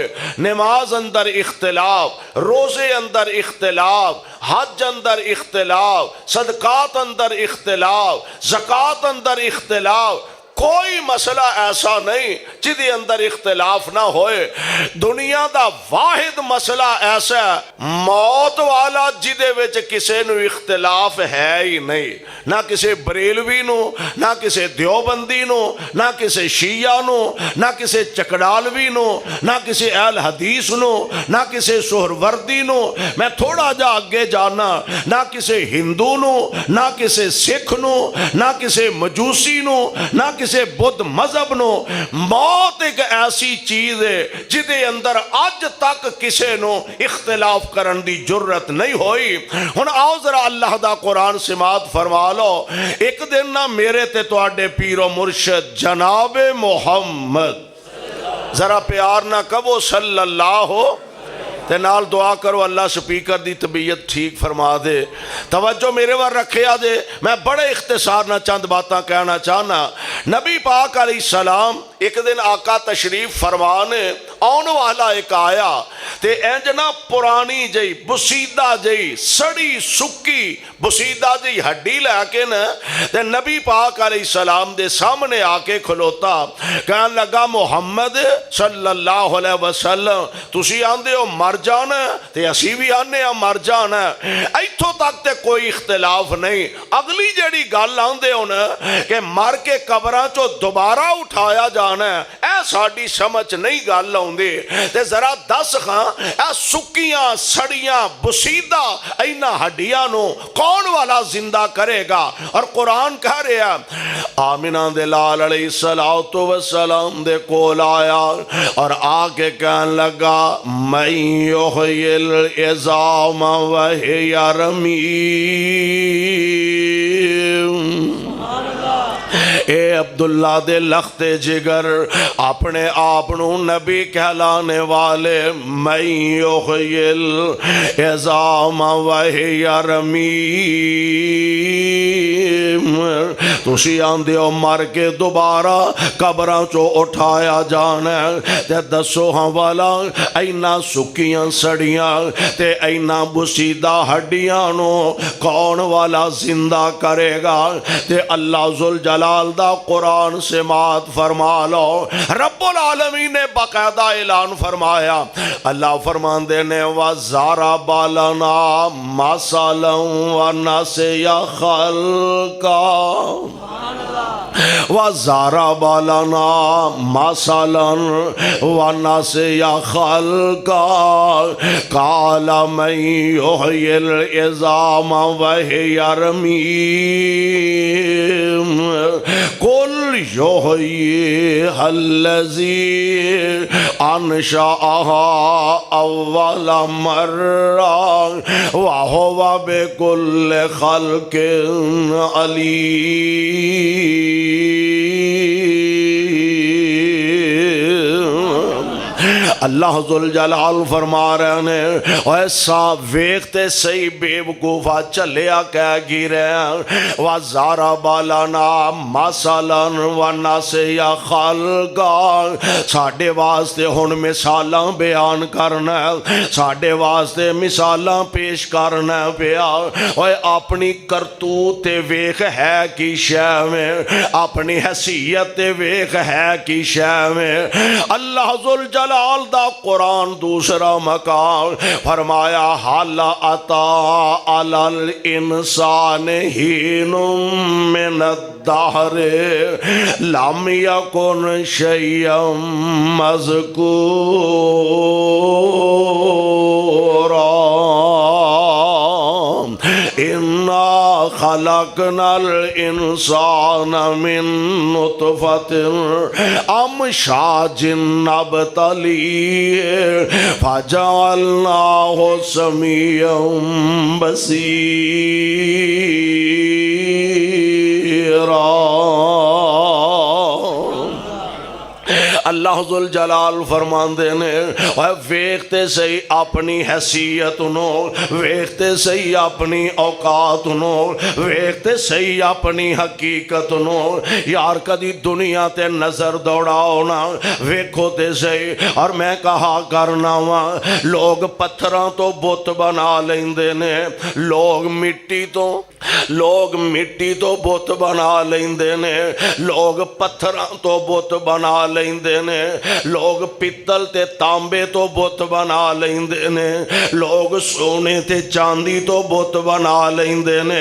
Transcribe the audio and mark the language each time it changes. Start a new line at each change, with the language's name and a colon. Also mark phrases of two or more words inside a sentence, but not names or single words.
Punjabi: نماز اندر اختلاف، روزے اندر اختلاف، حج اندر اختلاف، صدقات اندر اختلاف، زکوٰۃ اندر اختلاف، کوئی مسئلہ ایسا نہیں جدے اندر اختلاف نہ ہوئے۔ دنیا دا واحد مسئلہ ایسا موت والا جدے وچ کسے نو اختلاف ہے ہی نہیں، نہ کسے بریلوی نو، نہ کسے دیوبندی نو، نہ کسے شیعہ نو، نہ کسے چکڑالوی نو، نہ کسے اہل حدیث نو، نہ کسے سہروردی نو، میں تھوڑا جا آگے جانا، نہ کسے ہندو نو، نہ کسے سکھ نو، نہ کسے مجوسی نو، نہ کسے بدھ مذہب نو۔ موت ایک ایسی چیز ہے جدے اندر آج تک کسے نو اختلاف کرن دی جرت نہیں ہوئی۔ ہن آؤ ذرا اللہ دا قرآن سماعت فرما لو۔ ایک دن نہ میرے تے تواڈے پیر و مرشد جناب محمد، ذرا پیار نہ کہو
Arabic: صلی اللہ
Punjabi: تے نال دعا کرو اللہ سپیکر دی طبیعت ٹھیک فرما دے۔ توجہ میرے وار رکھے آدھے، میں بڑے اختصار نہ چند باتاں کہنا چاہنا۔ نبی پاک
Arabic: علیہ السلام
Punjabi: ایک دن آقا تشریف فرمانے آن والا ایک آیا تے اینجنا پرانی جئی بسیدہ جئی سڑی سکی بسیدہ جئی ہڈی لے کے نا تے نبی پاک علیہ السلام دے سامنے آکے کھلوتا، کہنے لگا محمد
Arabic: صلی اللہ علیہ وسلم
Punjabi: تسی آندے ہو مر جانا تے اسی بھی آنے ہاں مر جانا، ایتھوں تک تے کوئی اختلاف نہیں۔ اگلی جڑی گل آندے ہو نا کہ مر کے قبراں چو دوبارہ اٹھایا جانا ہے، اے ساڈی سمجھ نہیں گل آندے تے ذرا دس خاں اے سکیاں سڑیاں بسیدہ اینا ہڈیاں نو کون والا زندہ کرے گا؟ اور قرآن کہہ رہا آمینہ دے لال
Arabic: علیہ السلام
Punjabi: دے کول آیا اور آکے کہنے لگا میں
Arabic: یحیی العظام وہی رمیم۔
Punjabi: اے عبداللہ دے لخت جگر اپنے آپنوں نبی کہلانے والے میں
Arabic: یحیی العظام وہی رمیم،
Punjabi: تسی آندے ہو مر کے دوبارہ قبراں چو اٹھایا جانا تے دسو ہاں والا اینا سکیاں سڑیاں تے اینا بسیدہ ہڈیاں نو کون والا زندہ کرے گا؟ تے اللہ ذوالجلال دا قرآن سماعت فرما لو۔ رب العالمین نے باقاعدہ اعلان فرمایا، اللہ فرماندے نے
Arabic: وَضَرَبَ لَنَا مَثَلًا وَنَسِیَ خَلْقَهُ وَضَرَبَ لَنَا مَثَلًا وَنَسِیَ خَلْقَهُ قَالَ مَن یحیی العظام وہی رمیم قُلْ یحییھا الذی انشأھا اول مرہ وہو بکل خلق علیم۔
Punjabi: اللہ ذوالجلال فرما رہے ہیں ایسا ویکھتے صحیح بے وقوفا چلیا کہہ گرے
Arabic: وَضَرَبَ لَنَا مَثَلًا وَنَسِیَ خَلْقًا،
Punjabi: ساڈے واسطے ہن مثالاں بیان کرنا، ساڈے واسطے مثالاں پیش کرنا پیا۔ اوے اپنی کرتوت ویکھ ہے کی شے میں، اپنی حیثیت ویکھ ہے کی شے میں۔ اللہ ذوالجلال دا قرآن دوسرا مقام فرمایا
Arabic: حَلْ أَتَىٰ عَلَى الْإِنسَانِ حِینٌ مِّنَ الدَّهْرِ لَمْ يَكُنْ شَيْئًا مَّذْکُورًا إِنَّا خَلَقْنَا الْإِنسَانَ مِن نُطْفَةٍ أَمْشَاجٍ نَبْتَلِيهِ فَجَعَلْنَاهُ سَمِيعًا بَصِيرًا۔
Punjabi: اللہ ذوالجلال فرماندے نے ویکھتے صحیح اپنی حیثیت نو، ویکھتے صحیح اپنی اوقات نو، ویکھتے صحیح اپنی حقیقت نو۔ یار کدی دنیا تے نظر دوڑاؤ نا، ویکھو تے صحیح۔ اور میں کہا کرنا وا لوگ پتھراں تو بت بنا لیندے نے، لوگ مٹی تو بت بنا لیندے نے، لوگ پتھراں تو بت بنا لیندے نے، لوگ پتل تے تانبے تو بت بنا لیندے نے، لوگ سونے تے چاندی تو بت بنا لیندے نے۔